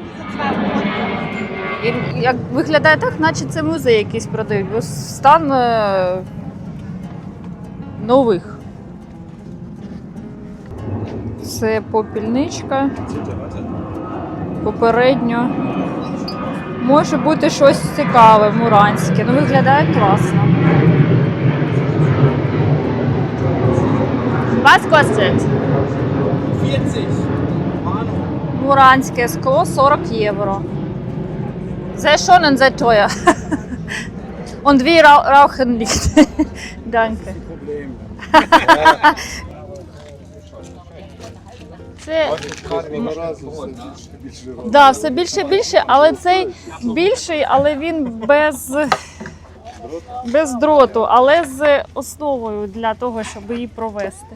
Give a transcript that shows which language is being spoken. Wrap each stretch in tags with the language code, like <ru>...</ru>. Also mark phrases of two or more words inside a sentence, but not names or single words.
<uk>І як виглядає так, наче це музей якийсь продають, бо стан нових. Це попільничка. Попередньо. Може бути щось цікаве, муранське. Ну, виглядає класно.</uk> <de>Was kostet? 40.</de> <uk>Муранське скло 40 євро.</uk> <de>Sehr schön und sehr teuer. Und wir rauchen nicht. Danke.</de> <uk>Це да, все більше і більше, але цей більший, але він без дроту, але з основою для того, щоб її провести.</uk>